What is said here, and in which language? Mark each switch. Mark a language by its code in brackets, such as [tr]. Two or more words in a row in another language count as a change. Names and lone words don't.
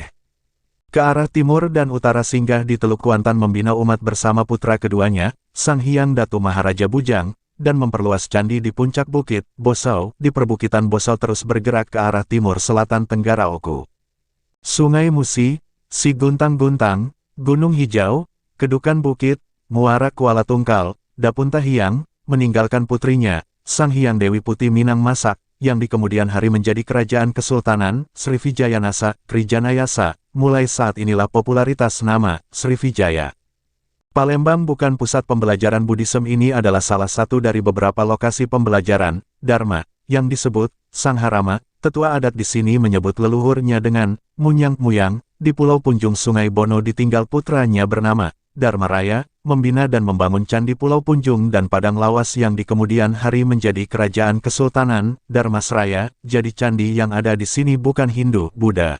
[id] Ke arah timur dan utara singgah di Teluk Kuantan membina umat bersama putra keduanya, Sang Hyang Datu Maharaja Bujang, dan memperluas candi di puncak bukit, Bosau, di perbukitan Bosau terus bergerak ke arah timur selatan Tenggara Oku. Sungai Musi, Si Guntang-Guntang, Gunung Hijau, Kedukan Bukit, Muara Kuala Tungkal, Dapunta Hyang, meninggalkan putrinya, Sang Hyang Dewi Putih Minang Masak, yang di kemudian hari menjadi kerajaan Kesultanan, Srivijayanasa, Trijanayasa, mulai saat inilah popularitas nama, Srivijaya. Palembang bukan pusat pembelajaran Buddhisme ini adalah salah satu dari beberapa lokasi pembelajaran, Dharma, yang disebut, Sangharama, tetua adat di sini menyebut leluhurnya dengan, Munyang-Muyang, di Pulau Punjung Sungai Bono ditinggal putranya bernama, Dharma Raya, membina dan membangun Candi Pulau Punjung dan Padang Lawas yang di kemudian hari menjadi kerajaan Kesultanan, Dharmasraya, jadi candi yang ada di sini bukan Hindu, Buddha.